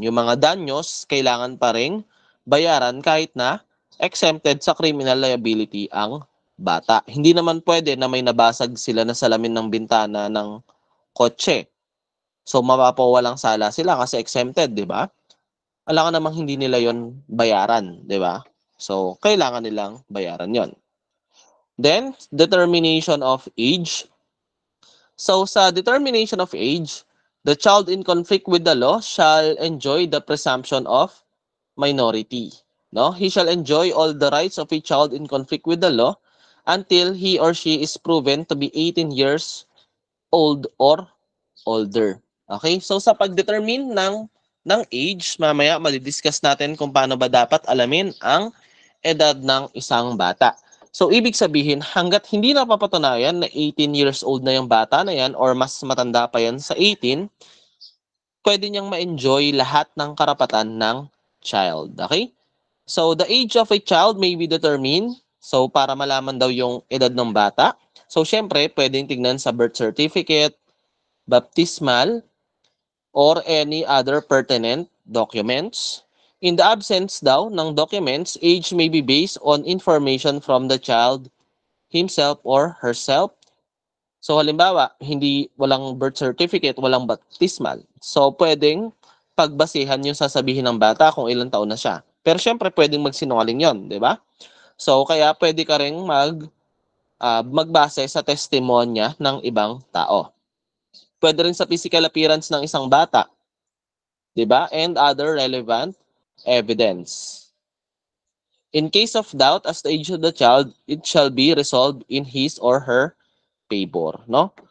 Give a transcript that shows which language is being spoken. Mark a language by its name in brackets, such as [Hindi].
[Filipino] Yung mga danyos, kailangan pa rin bayaran kahit na exempted sa criminal liability ang bata. Hindi naman pwede na may nabasag sila na salamin ng bintana ng kotse. So, mapapawalang sala sila kasi exempted, di ba? Alam ka namang hindi nila yon bayaran, di ba? So, kailangan nilang bayaran yon. [English] Then, determination of age. So, sa determination of age, the child in conflict with the law shall enjoy the presumption of minority. No? He shall enjoy all the rights of a child in conflict with the law until he or she is proven to be 18 years old or older. Okay? [Filipino] So, sa pagdetermine ng age, mamaya madidiscuss natin kung paano ba dapat alamin ang edad ng isang bata. So, ibig sabihin, hanggat hindi napapatunayan na 18 years old na yung bata na yan or mas matanda pa yan sa 18, pwede niyang ma-enjoy lahat ng karapatan ng child. Okay? [English] So, the age of a child may be determined. [Filipino] So, para malaman daw yung edad ng bata. So, syempre, pwedeng tignan sa birth certificate, baptismal, or any other pertinent documents. [English] In the absence daw ng documents, age may be based on information from the child himself or herself. [Filipino] So halimbawa, walang birth certificate, walang baptismal. So pwedeng pagbasehan yung sasabihin ng bata kung ilang taon na siya. Pero syempre pwedeng magsinungaling yon, di ba? So kaya pwede ka ring magbase sa testimonya ng ibang tao. Pwede rin sa physical appearance ng isang bata, di ba? [English] And other relevant evidence. In case of doubt as the age of the child, it shall be resolved in his or her favor, no?